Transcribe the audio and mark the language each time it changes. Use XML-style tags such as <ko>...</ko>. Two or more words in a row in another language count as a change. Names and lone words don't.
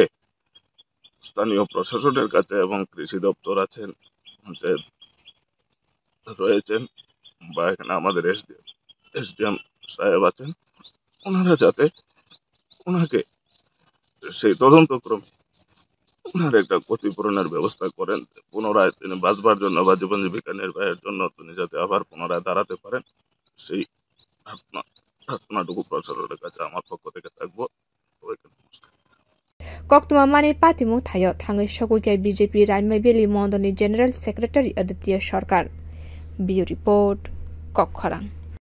<bn>স্থানীয় প্রশাসনের কাছে এবং কৃষি দপ্তর আছেন পঞ্চায়েত রয়েছেন বা এখানে আমাদের এসডিএম সাহেব আছেন ওনারা যাতে ওনাকে সেই তদন্তক্রমে ওনার একটা ক্ষতিপূরণের ব্যবস্থা করেন পুনরায় তিনি বাঁচবার জন্য বা জীবন জীবিকা নির্বাহের জন্য তিনি যাতে আবার পুনরায় দাঁড়াতে পারেন সেই প্রার্থনাটুকু প্রশাসনের কাছে আমার পক্ষ থেকে থাকবো</bn> <trp>Koktuma Mani Patimu Tayo Tangai Shokukai BJP Raimai Beli Mondoni</trp> <en>General Secretary</en> <trp>Aditya Sarkar.</trp> <en>Bio Report</en> <trp>Kokharang.</trp>